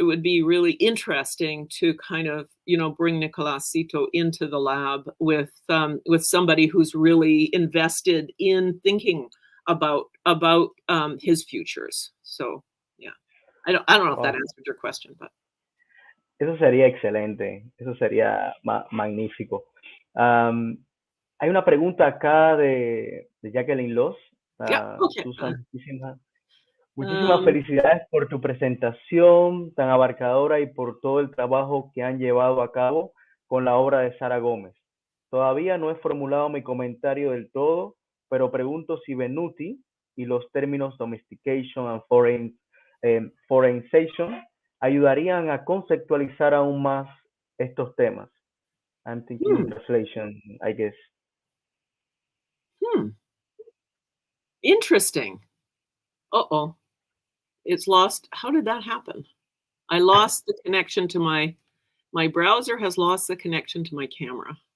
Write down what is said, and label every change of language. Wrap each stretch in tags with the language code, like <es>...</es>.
<en>It would be really interesting to kind of bring Nicolasito into the lab with somebody who's really invested in thinking about his futures. So yeah, I don't know if that answered your question, but</en> <es>eso sería excelente, eso sería magnífico. Hay una pregunta acá de Jacqueline Loss. okay. Susan, muchísimas felicidades por tu presentación tan abarcadora y por todo el trabajo que han llevado a cabo con la obra de Sara Gómez. Todavía no he formulado mi comentario del todo, pero pregunto si Venuti y los términos</es> <en>domestication and foreign foreign</en> <es>ayudarían a conceptualizar aún más estos temas.</es> <en>I'm thinking translation, I guess. Interesting. Uh-oh. It's lost. How did that happen? I lost the connection to my browser has lost the connection to my camera.</en>